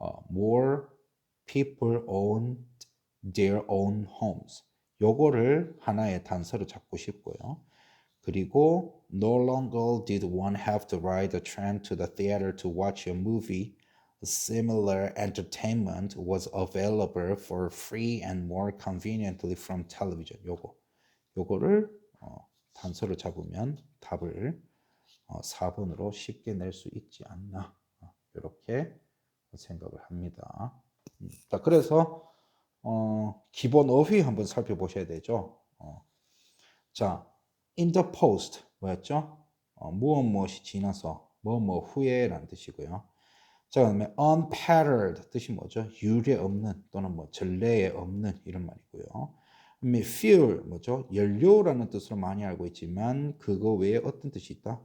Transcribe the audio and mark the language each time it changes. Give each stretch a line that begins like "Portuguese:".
English: more people owned their own homes
Korean: 요거를 하나의 단서로 잡고 싶고요. 그리고
English: no longer did one have to ride the train to the theater to watch a movie. Similar entertainment was available for free and more conveniently from television.
Korean: 요거를 단서로 잡으면 답을 4번으로 쉽게 낼 수 있지 않나 이렇게 생각을 합니다. 자, 그래서 기본 어휘 한번 살펴보셔야 되죠. 자, in the post 뭐였죠? 무엇이 지나서 뭐 후에라는 뜻이고요. 자, 그다음에 unpatterned 뜻이 뭐죠? 유례 없는 또는 뭐 전례에 없는 이런 말이고요. 그다음에 fuel 뭐죠? 연료라는 뜻으로 많이 알고 있지만 그거 외에 어떤 뜻이 있다?